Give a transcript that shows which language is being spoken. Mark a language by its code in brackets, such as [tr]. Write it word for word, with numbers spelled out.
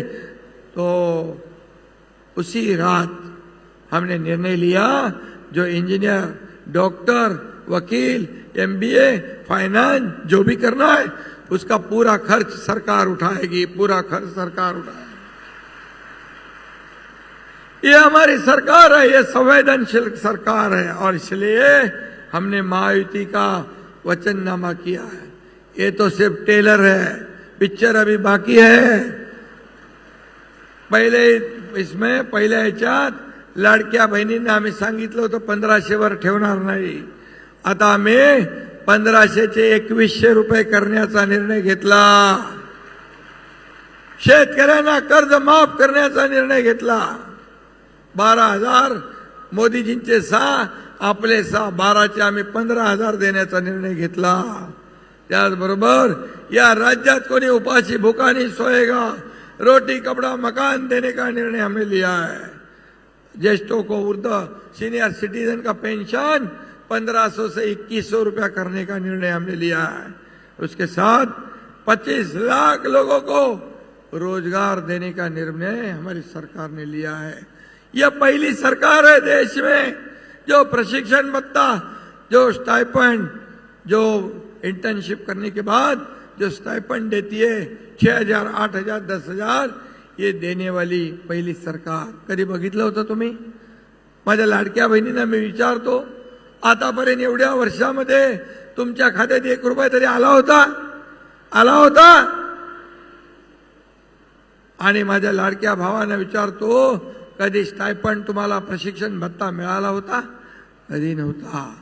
[hi] तो उसी रात हमने निर्णय लिया, जो इंजीनियर, डॉक्टर, वकील, एमबीए, फाइनेंस जो भी करना है उसका पूरा खर्च सरकार उठाएगी, पूरा खर्च सरकार उठाएगी. ये हमारी सरकार है, ये संवेदनशील सरकार है और इसलिए हमने महायुति का वचननामा किया है. ये तो सिर्फ टेलर है, पिक्चर अभी बाकी है. [mr] पहिले इसमें पहिल्या ह्याच्यात लाडक्या बहिणींना आम्ही सांगितलं होतं पंधराशेवर ठेवणार नाही. आता आम्ही पंधराशेचे एकवीसशे रुपये करण्याचा निर्णय घेतला. शेतकऱ्यांना कर्ज माफ करण्याचा निर्णय घेतला. बारा हजार मोदीजींचे सहा, आपले सहा, बाराचे आम्ही पंधरा हजार देण्याचा निर्णय घेतला. त्याचबरोबर या राज्यात कोणी उपाशी भुका नाही [hi] सोएगा, रोटी कपड़ा मकान देने का निर्णय हमें लिया है. ज्येष्ठों को वृद्ध सीनियर सिटीजन का पेंशन पंद्रह सौ से इक्कीस सौ रुपया करने का निर्णय हमने लिया है. उसके साथ पच्चीस लाख लोगों को रोजगार देने का निर्णय हमारी सरकार ने लिया है. यह पहली सरकार है देश में जो प्रशिक्षण भत्ता, जो स्टाइपेंड, जो इंटर्नशिप करने के बाद जो स्टाइपेंड देती है छह हजार, आठ हजार, दस हजार, ये देने वाली पहिली सरकार. [mr] कधी बघितलं होतं तुम्ही? माझ्या लाडक्या बहिणींना मी विचारतो, आतापर्यंत एवढ्या वर्षामध्ये तुमच्या खात्यात एक रुपया तरी आला होता? आला होता? आणि माझ्या लाडक्या भावांना विचारतो, कधी स्टायपंड, तुम्हाला प्रशिक्षण भत्ता मिळाला होता? कधी नव्हता.